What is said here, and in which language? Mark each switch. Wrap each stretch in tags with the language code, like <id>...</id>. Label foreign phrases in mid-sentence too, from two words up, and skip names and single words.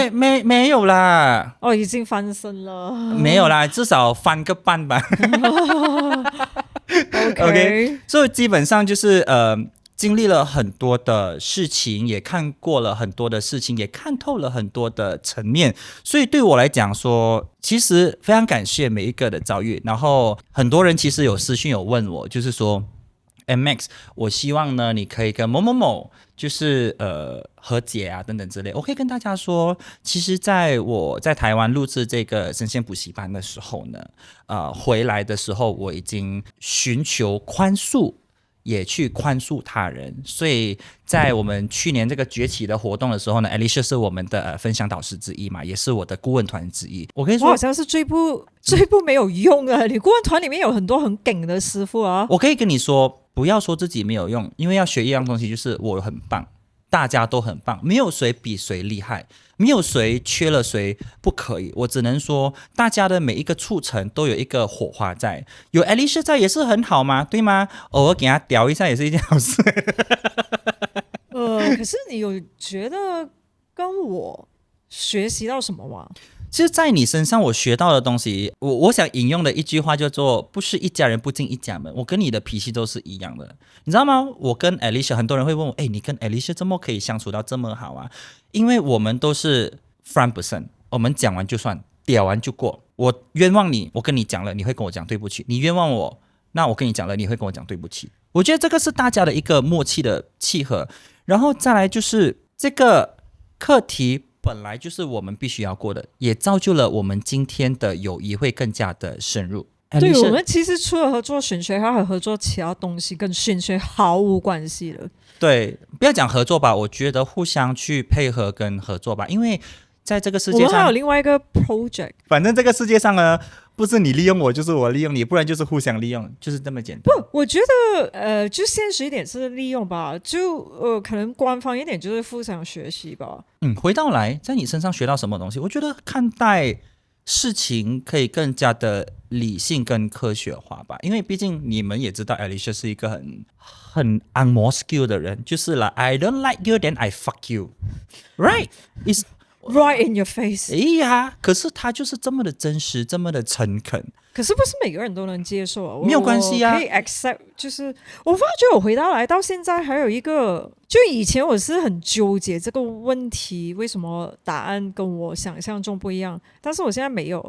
<zh>沒有啦，已經翻身了，沒有啦，至少翻個半吧。OK， 所以基本上就是經歷了很多的事情，也看過了很多的事情，也看透了很多的層面，所以對我來講說，其實非常感謝每一個的遭遇。然後很多人其實有私訊有問我，就是說，Max， 我希望呢你可以跟某某某就是和解啊等等之類。我可以跟大家說，其實在我在台灣錄製這個神仙補習班的時候呢，回來的時候我已經尋求寬恕，也去寬恕他人，所以在我們去年這個崛起的活動的時候呢 ，Alicia 是我們的分享導師之一嘛，也是我的顧問團之一。我跟你說，我好像是最不沒有用啊！你顧問團裡面有很多很勁的師傅啊。我可以跟你說，不要說自己沒有用，因為要學一樣東西，就是我很棒，大家都很棒，沒有誰比誰厲害，沒有誰缺了誰不可以。我只能說，大家的每一個促成都有一個火花在，有 Alicia 在也是很好嘛，對嗎？偶爾給他屌一下也是一件好事。可是你有覺得跟我學習到什麼嗎？其實在你身上我學到的東西，我想引用的一句話叫做不是一家人不進一家門，我跟你的脾氣都是一樣的，你知道嗎？我跟 Alicia 很多人會問我，你跟 Alicia 怎麼可以相處到這麼好啊？因為我們都是</zh> <en>front person，</en> <zh>我們講完就算，屌完就過。我冤枉你，我跟你講了，你會跟我講對不起，你冤枉我，那我跟你講了，你會跟我講對不起。我覺得這個是大家的一個默契的契合，然後再來就是這個課題本來就是我們必須要過的，也造就了我們今天的友誼會更加的深入。對，我們其實除了合作玄學，還有合作其他東西，跟玄學毫無關係了。對，不要講合作吧，我覺得互相去配合跟合作吧，因為在這個世界上，我們還有另外一個 project。反正這個世界上呢，不是你利用我，就是我利用你，不然就是互相利用，就是這麼簡單。不，我覺得就現實一點是利用吧，就可能官方一點就是互相學習吧。回到來，在你身上學到什麼東西？我覺得看待事情可以更加的理性跟科學化吧，因為畢竟你們也知道 Alicia 是一個很按摩 skill 的人，就是啦</zh> <en>I don't like you then I fuck you right is right in your face。</en> <zh>呀，可是他就是這麼的真實，這麼的誠懇，可是不是每個人都能接受啊。沒有關係啊，可以 accept。就是我發覺我回到來到現在還有一個，就以前我是很糾結這個問題，為什麼答案跟我想象中不一樣，但是我現在沒有。</zh>